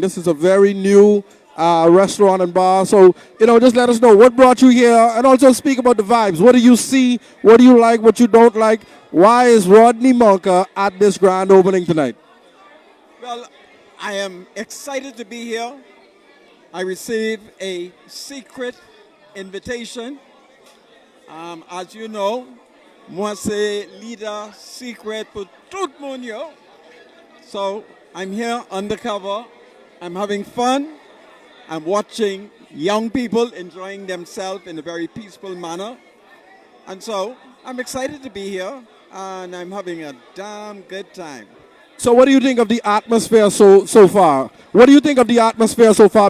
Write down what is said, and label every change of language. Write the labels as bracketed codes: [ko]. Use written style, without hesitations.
[en] This is a very new restaurant and bar. So, just let us know what brought you here and also speak about the vibes. What do you see? What do you like? What you don't like? Why is Rodney Monk at this grand opening tonight? Well, I am excited to be here. I received a secret invitation. As you know, [fr] moi c'est leader secret pour tout le monde. [en] So I'm here undercover. I'm having fun. I'm watching young people enjoying themselves in a very peaceful manner. And so I'm excited to be here and I'm having a damn good time. So, what do you think of the atmosphere so far? What do you think of the atmosphere so far?